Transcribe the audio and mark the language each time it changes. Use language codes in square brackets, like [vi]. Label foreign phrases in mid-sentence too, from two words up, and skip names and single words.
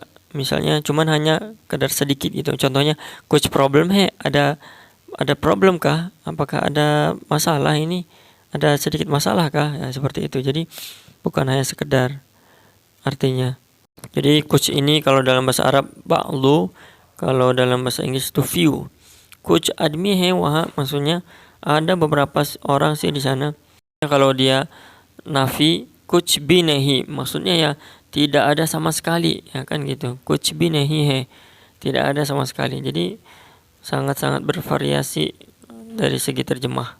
[id] Misalnya cuman hanya sekedar sedikit gitu. Contohnya [ur] کچھ پرابلم ہے, [id] ada problem kah? Apakah ada masalah ini? Ada sedikit masalah kah? Ya, seperti itu. Jadi bukan hanya sekedar artinya. Jadi kuch ini kalau dalam bahasa Arab ba'lu, kalau dalam bahasa Inggris itu few. [ur] کچھ آدمی ہیں وہاں, [id] maksudnya ada beberapa orang sih di sana. Kalau dia nafi, [ur] کچھ بھی نہیں, [id] maksudnya ya tidak ada sama sekali, ya kan gitu. [ur] کچھ بھی نہیں ہے, [id] tidak ada sama sekali. Jadi sangat-sangat bervariasi dari segi terjemah.